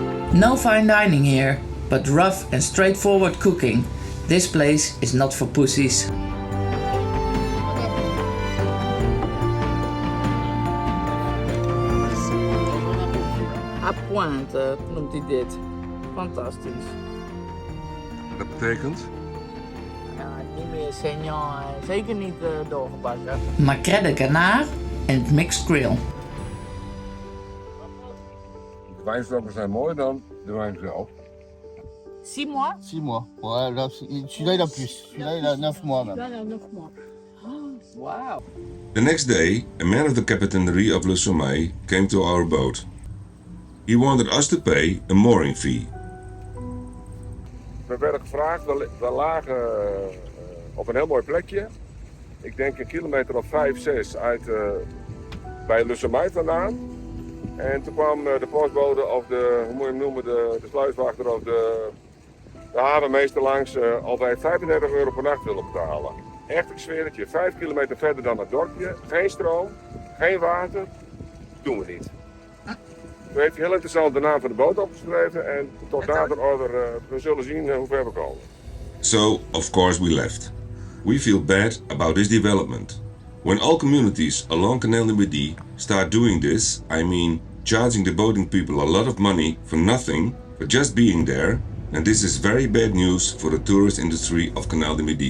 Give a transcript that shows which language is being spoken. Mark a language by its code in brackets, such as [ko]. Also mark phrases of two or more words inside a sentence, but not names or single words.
[en] No fine dining here, but rough and straightforward cooking. This place is not for pussies. [fr] À pointe [nl] noemt hij dit. Fantastisch. Dat betekent? Ja, niet meer senior, zeker niet doorgebakken. [fr] Macré de canard [nl] en [en] mixed grill. [nl] De wijnstokken zijn mooier dan de wijn zelf. [fr] 6 mois? 6 mois. Ouais, là, celui-là il a plus. Celui-là il a 9 mois même. Voilà, 9 mois. [nl] Wauw. [en] The next day, a man of the captainry of Le Somail came to our boat. He wanted us to pay a mooring fee. [nl] We werden gevraagd, we lagen op een heel mooi plekje. Ik denk een kilometer of 5, 6 uit bij Le Somail vandaan. En toen kwam de postbode of de, hoe moet je hem noemen, de sluiswachter of de havenmeester langs al bij 35 euro per nacht willen betalen. Echt, ik zweer het je, 5 kilometer verder dan het dorpje, geen stroom, geen water, doen we niet. Toen heeft hij heel interessant de naam van de boot opgeschreven en tot nader order, we zullen zien hoe ver we komen. [en] So, of course, we left. We feel bad about this development. When all communities along Canal du Midi start doing this, I mean charging the boating people a lot of money for nothing, for just being there, and this is very bad news for the tourist industry of Canal du Midi.